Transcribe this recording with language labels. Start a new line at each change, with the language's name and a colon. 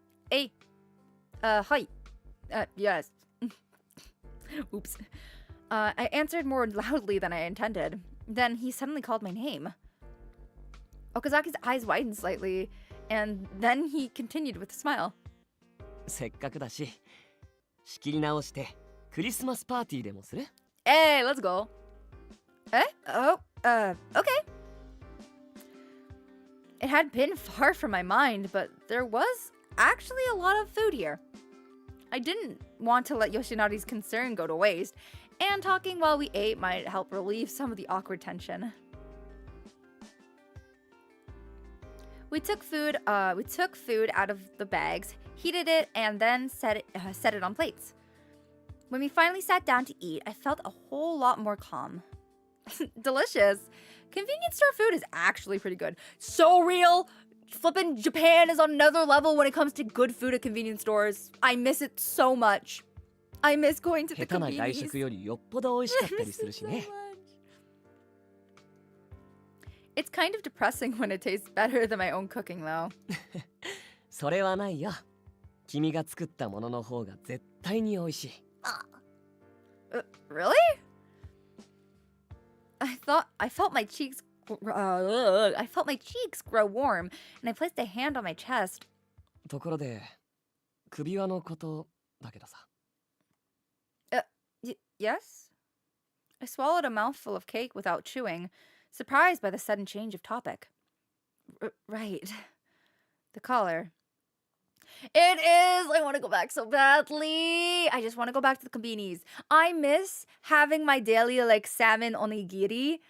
English: Hey. Hi. Yes. Oops. I answered more loudly than I intended. Then he suddenly called my name. Okazaki's eyes widened slightly, and then he continued with a smile.
Japanese: せっかくだし、仕切り直してクリスマスパーティーでもする？
English: Hey, let's go. Okay. It had been far from my mind, but there was actually a lot of food here. I didn't want to let Yoshinari's concern go to waste, and talking while we ate might help relieve some of the awkward tension. We took food out of the bags, heated it, and then set it on plates. When we finally sat down to eat, I felt a whole lot more calm. Delicious. Convenience store food is actually pretty good. So real. Flippin' Japan is on another level when it comes to good food at convenience stores. I miss it so much. I miss going to the
Japanese: 下手な外
English: convenience.
Japanese: 食よりよっぽど美味しかったりするしね。
English: It's kind of depressing when it tastes better than my own cooking, though.
Japanese: それはないよ。君が作ったものの方が絶対に美味しい。
English: Really? I felt my cheeks grow warm, and I placed a hand on my chest.
Japanese: ところで、首輪のことだけどさ。
English: Yes? I swallowed a mouthful of cake without chewing, surprised by the sudden change of topic. Right. The collar. It is! I want to go back so badly! I just want to go back to the konbinis. I miss having my daily, like, salmon onigiri.